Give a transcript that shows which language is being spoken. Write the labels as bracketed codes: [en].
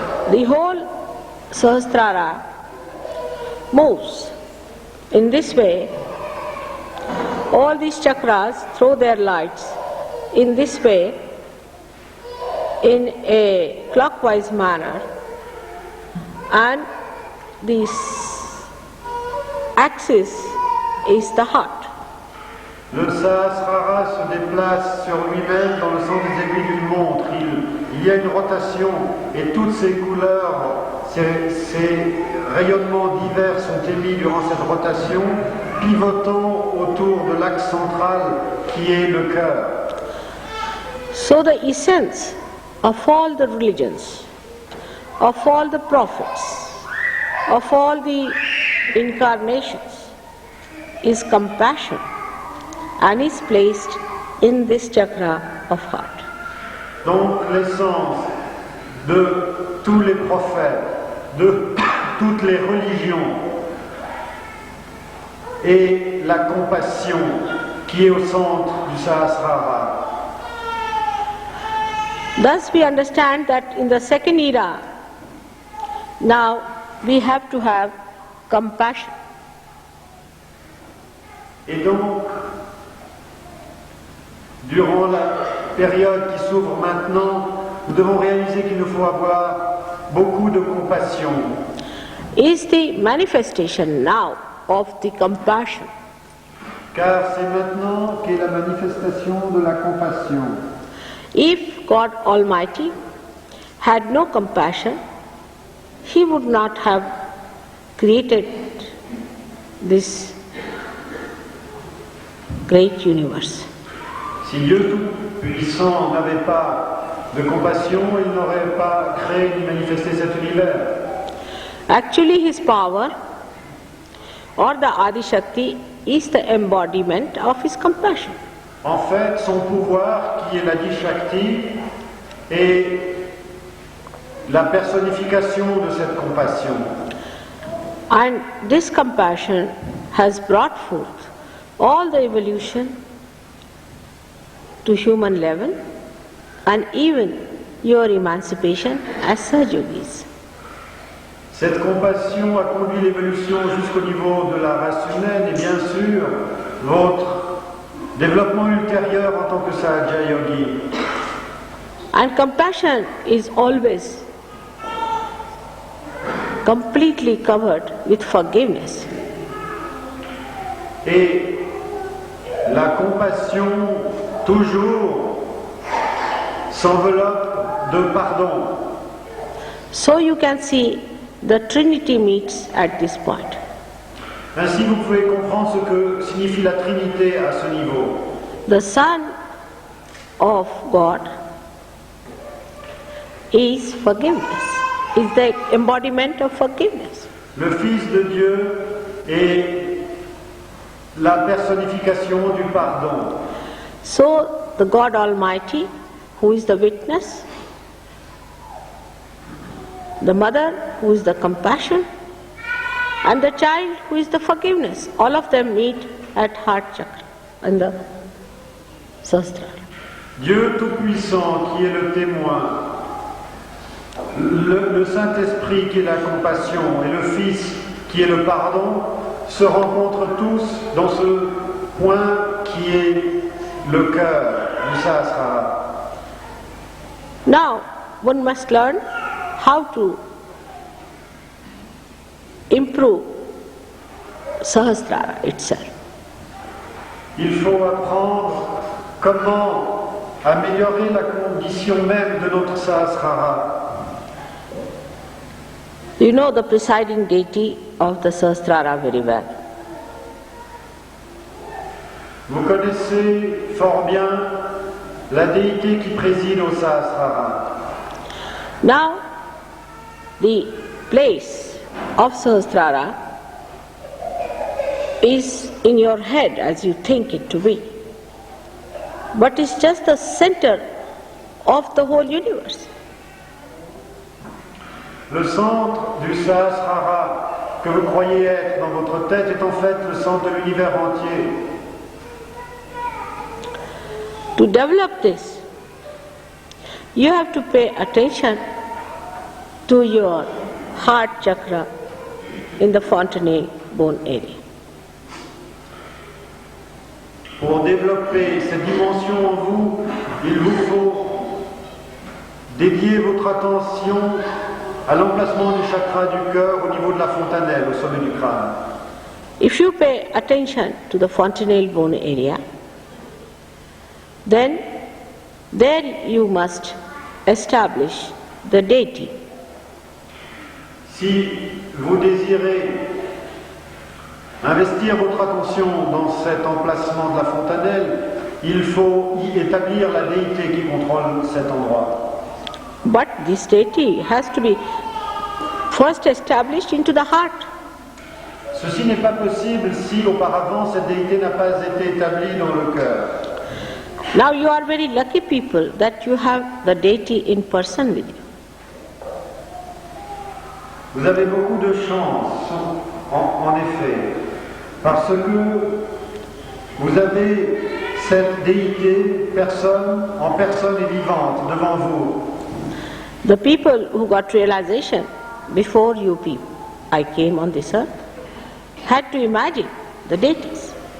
[en] The whole Sahasrara moves in this way. All these chakras throw their lights in this way, in a clockwise manner, and this axis is the heart. [fr] Le Sahasrara se déplace sur lui-même dans le sens des aiguilles d'une montre. Il y a une rotation et toutes ces couleurs, ces rayonnements divers sont émis durant cette rotation, pivotant autour de l'axe central qui est le cœur. [en] So the essence of all the religions, of all the prophets, of all the incarnations is compassion, and is placed in this chakra of heart. [fr] Donc l'essence de tous les prophètes, de toutes les religions, est la compassion qui est au centre du Sahasrara. [en] Thus we understand that in the second era, now we have to have compassion. [fr] Et donc, durant la période qui s'ouvre maintenant, nous devons réaliser qu'il nous faut avoir beaucoup de compassion. [en] Is the manifestation now of the compassion. [fr] Car c'est maintenant qu'est la manifestation de la compassion. [en] If God Almighty had no compassion, He would not have created this great universe. [fr] Si Dieu Tout-Puissant n'avait pas de compassion, il n'aurait pas créé ni manifesté cet univers. [en] Actually, His power or the Adi Shakti is the embodiment of His compassion. [fr] En fait, son pouvoir, qui est l'Adi Shakti, est la personnification de cette compassion. [en] And this compassion has brought forth all the evolution to human level and even your emancipation as Sahajogis. [fr] Cette compassion a conduit l'évolution jusqu'au niveau de la race humaine et bien sûr votre développement ultérieur en tant que Sahaja Yogi. [en] And compassion is always completely covered with forgiveness. [fr] Et la compassion toujours s'enveloppe de pardon. [en] So you can see the Trinity meets at this point. [fr] Ainsi, vous pouvez comprendre ce que signifie la Trinité à ce niveau. [en] The Son of God is forgiveness, is the embodiment of forgiveness. [fr] Le Fils de Dieu est la personnification du pardon. [en] So the God Almighty, who is the witness, the mother, who is the compassion, and the child, who is the forgiveness, all of them meet at heart chakra in the Sahasrara. [fr] Dieu Tout-Puissant qui est le témoin, le Saint-Esprit qui est la compassion et le Fils qui est le pardon se rencontrent tous dans ce point qui est le cœur du Sahasrara. [en] Now, one must learn how to improve Sahasrara itself. [fr] Il faut apprendre comment améliorer la condition même de notre Sahasrara. [en] You know the presiding deity of the Sahasrara very well. [fr] Vous connaissez fort bien la déité qui préside au Sahasrara. [en] Now, the place of Sahasrara is in your head as you think it to be, but it's just the center of the whole universe. [fr] Le centre du Sahasrara que vous croyez être dans votre tête est en fait le centre de l'univers entier. [en] To develop this, you have to pay attention to your heart chakra in the fontanelle bone area. [fr] Pour développer cette dimension en vous, il vous faut dédier votre attention à l'emplacement du chakra du cœur au niveau de la fontanelle, au sommet du crâne. [en] If you pay attention to the fontanelle bone area, then there you must establish the deity. [fr] Si vous désirez investir votre attention dans cet emplacement de la fontanelle, il faut y établir la déité qui contrôle cet endroit. [en] But this deity has to be first established into the heart. [fr] Ceci n'est pas possible si auparavant cette déité n'a pas été établie dans le cœur. [en] Now you are very lucky people that you have the deity in person with you. [fr] Vous avez beaucoup de chance, en effet, parce que vous avez cette déité en personne et vivante devant vous. [en] The people who got realization before you people, I came on this earth, had to imagine the deities.